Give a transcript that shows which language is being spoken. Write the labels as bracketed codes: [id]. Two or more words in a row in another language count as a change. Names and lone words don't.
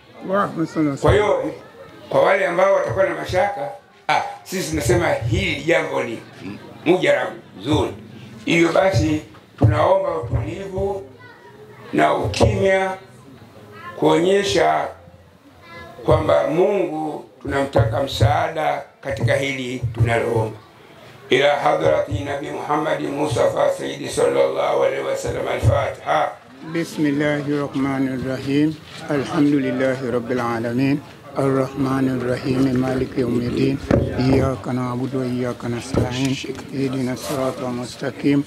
[sw] Kwa hiyo kwa wale ambao watakuwa na mashaka, sisi tunasema hili jambo ni mujarabu zuri. Hivyo basi tunaomba utulivu na ukimya kuonyesha kwamba Mungu tunamtaka msaada katika hili tunaloomba. [ar] إلى حضرة النبي محمد مصطفى سيدي صلى الله عليه وسلم. الفاتحة. بسم الله الرحمن الرحيم. الحمد لله رب العالمين. الرحمن الرحيم. مالك يوم الدين. إياك نعبد وإياك نستعين. اهدنا الصراط المستقيم.